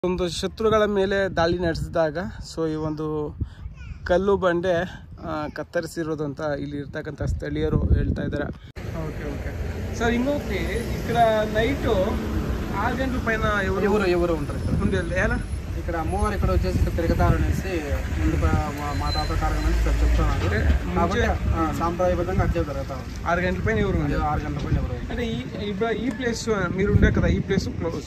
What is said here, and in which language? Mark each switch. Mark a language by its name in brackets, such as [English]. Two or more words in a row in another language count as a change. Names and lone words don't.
[Kannada] ಒಂದು ಶತ್ರುಗಳ ಮೇಲೆ ದಾಳಿ ನಡೆಸಿದಾಗ ಸೊ ಈ ಒಂದು ಕಲ್ಲು ಬಂಡೆ ಕತ್ತರಿಸಿರೋದು ಅಂತ ಇಲ್ಲಿ ಇರ್ತಕ್ಕಂಥ ಸ್ಥಳೀಯರು ಹೇಳ್ತಾ ಇದ್ದಾರೆ. [English] okay okay sir, [Telugu] ఇంకొకటి ఇక్కడ నైట్ 6 గంటల పైన ఎవరు ఉంటారు ఉండేది ఎలా? ఇక్కడ అమ్మవారు ఇక్కడ వచ్చేసి ఇక్కడ తిరుగుతారు అనేసి ముందు మా తాత కారణం నుంచి చెప్తున్నారు. కాబట్టి సాంప్రదాయబద్ధంగా అట్లే జరుగుతారు. 6 గంటల పైన ఎవరు 6 గంటల పైన ఎవరు అంటే ఇప్పుడు ఈ ప్లేస్ మీరు ఉండే కదా, ఈ [English] place close